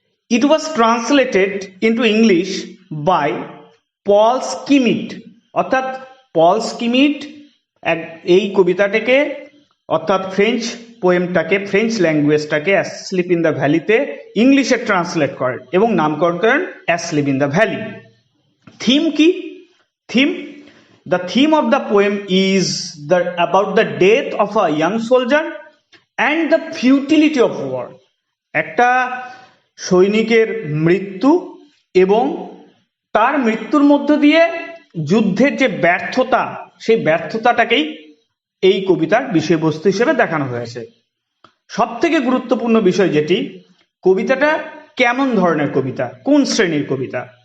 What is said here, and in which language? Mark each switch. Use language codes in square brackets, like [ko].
[en] it was translated into English by Paul Schmidt, [bn] অর্থাৎ পল স্কিমিট এই কবিতাটাকে অর্থাৎ French পোয়েমটাকে, French ল্যাঙ্গুয়েজটাকে asleep in the ভ্যালিতে ইংলিশে ট্রান্সলেট করেন এবং নামকরণ করেন asleep in the valley. Theme কি? [en] Theme, the theme of the poem is about the death of a young soldier and the futility of war. [bn] একটা সৈনিকের মৃত্যু এবং তার মৃত্যুর মধ্য দিয়ে যুদ্ধের যে ব্যর্থতা, সেই ব্যর্থতাটাকেই এই কবিতার বিষয়বস্তু হিসেবে দেখানো হয়েছে। সব থেকে গুরুত্বপূর্ণ বিষয় যেটি, কবিতাটা কেমন ধরনের কবিতা, কোন শ্রেণীর কবিতা।